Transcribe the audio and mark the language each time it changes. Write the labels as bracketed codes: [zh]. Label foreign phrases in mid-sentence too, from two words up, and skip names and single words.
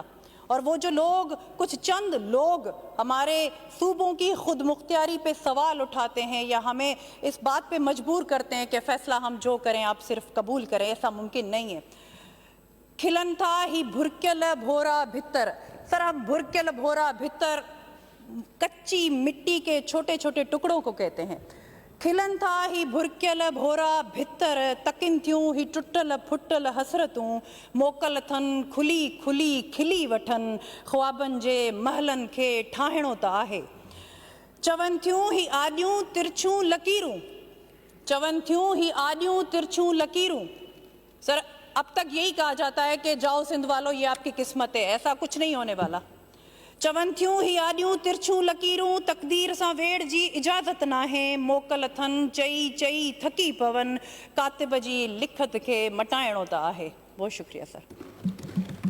[ur] اور وہ جو لوگ، کچھ چند لوگ ہمارے صوبوں کی خود مختاری پہ سوال اٹھاتے ہیں یا ہمیں اس بات پہ مجبور کرتے ہیں کہ فیصلہ ہم جو کریں آپ صرف قبول کریں، ایسا ممکن نہیں ہے. [sd] खिलन था ही भुरक्यल भोरा भित्तर। [ur] سر ہم [sd] भुरक्यल भोरा भित्तर [ur] کچی مٹی کے چھوٹے چھوٹے ٹکڑوں کو کہتے ہیں. [sd] खिलन था ही भुरक्यल भोरा भित्तर, तकिन थियूं ही टुटल फुटल हसरतूं, मोकल थन खुली खुली खिली वठन, ख्वाबन जे महलन खे ठाहिणो त आहे। चवन थियूं ही आॾियूं तिरछूं लकीरूं, चवन थियूं ही आॾियूं तिरछूं लकीरूं। [ur] سر اب تک یہی کہا جاتا ہے کہ جاؤ سندھ والوں یہ آپ کی قسمت ہے، ایسا کچھ نہیں ہونے والا. [sd] चवन थियूं ही आॾियूं तिरछूं लकीरूं, तक़दीर सां वेड़ जी इजाज़त नाहे, मोकल थन चई चई थकी पवन, कातिब जी लिखत खे मटाइणो त आहे। [ur] بہت شکریہ سر.